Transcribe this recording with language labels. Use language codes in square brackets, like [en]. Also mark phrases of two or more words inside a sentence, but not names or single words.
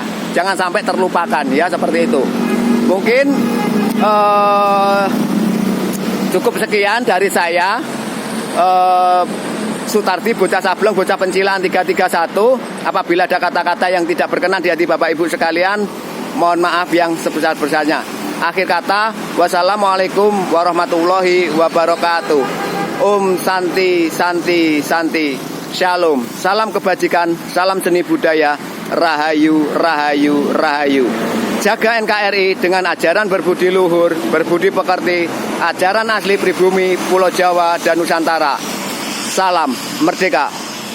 [id] Jangan sampai terlupakan, ya seperti itu. Mungkin cukup sekian dari saya. Sutardi, bocah Sableng, bocah Pencilan 331. Apabila ada kata-kata yang tidak berkenan di hati Bapak Ibu sekalian, mohon maaf yang sebesar-besarnya. Akhir kata, [ar] والسلام عليكم ورحمة الله وبركاته. [id] Santi, Santi, Santi. Shalom. Salam kebajikan, salam seni budaya. Rahayu, Rahayu, Rahayu. Jaga NKRI dengan ajaran berbudi luhur, berbudi pekerti, ajaran asli pribumi, Pulau Jawa dan Nusantara. Salam merdeka.